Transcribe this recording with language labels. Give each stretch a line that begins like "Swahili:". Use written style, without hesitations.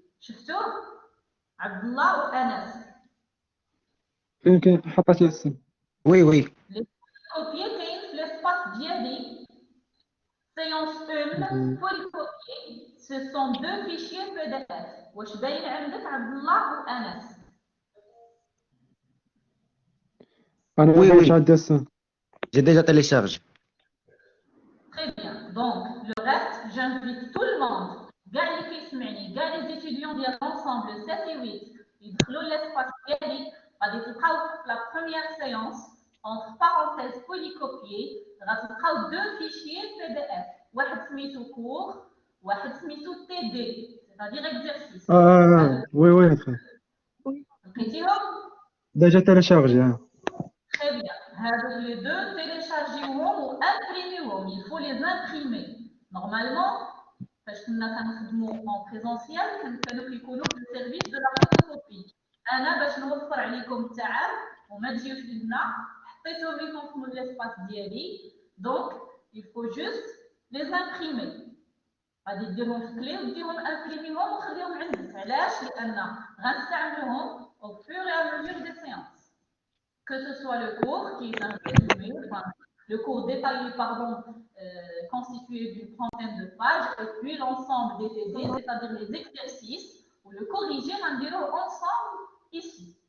Arabic: شفتوه؟ عبد الله وأنس. يمكن حطيت الاسم.
French: Oui, oui. Les polycopiés
Arabic: كاين في
French: l'espace
Arabic: ديالي.
French: Séance 1, polycopier, ce sont deux fichiers PDF.
Arabic: واش باين عندك عبد الله وأنس؟ أنا
French: Oui, oui.
Arabic: عندي الاسم.
French: J'ai déjà téléchargé. Très bien. Donc, le reste, j'invite tout le monde, les étudiants de l'ensemble 7 et 8,
Arabic: يدخلوا
French: l'espace
Arabic: ديالي غادي تلقاو
French: la première séance entre parenthèses polycopier
Arabic: غتلقاو
French: deux fichiers PDF
Arabic: واحد سميتو
French: cours واحد سميتو TD c'est-à-dire exercice. وي وي
Arabic: لقيتيهم؟
French: ديجا تيليشارجي. Très bien. Les deux, téléchargez-vous ou imprimez-vous. Il faut les imprimer. Normalement, parce que nous en présentiel, nous le service de la photocopie.
Arabic: أنا باش نوفر عليكم التعب وما تجيوش لنا حطيتهم لكم في l'espace ديالي.
French: Donc, il faut juste les imprimer.
Arabic: غادي ديرهم في كلي وديرهم امبريميهم وخليهم عندك. علاش؟ لأن غنستعملوهم
French: au fur et à mesure des séances. Que ce soit le cours qui est un résumé, enfin, le cours détaillé, pardon, constitué d'une trentaine de pages, et puis l'ensemble des TD, c'est-à-dire les exercices, ou le corrigé, on dirait ensemble ici.